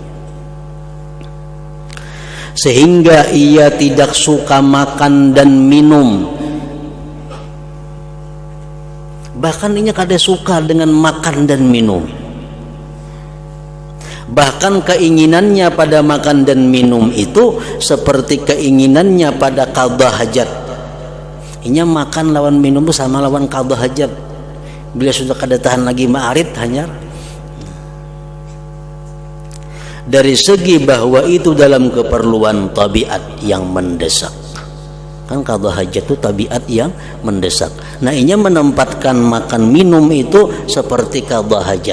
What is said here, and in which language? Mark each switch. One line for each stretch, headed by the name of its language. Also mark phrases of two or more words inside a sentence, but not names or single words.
Indonesian: sehingga ia tidak suka makan dan minum, bahkan ia kada suka dengan makan dan minum. Bahkan keinginannya pada makan dan minum itu seperti keinginannya pada
Arabic: قضاء الحاجة.
Banjar: Inya makan lawan minum sama lawan
Arabic: قضاء الحاجة.
Banjar: Bila sudah kada tahan lagi ma'arid hanyar.
Indonesian: Dari segi bahwa itu dalam keperluan tabiat yang mendesak. Kan
Arabic: قضاء الحاجة
Indonesian: itu tabiat yang mendesak.
Banjar: Nah, inya menempatkan makan minum itu seperti
Arabic: قضاء الحاجة.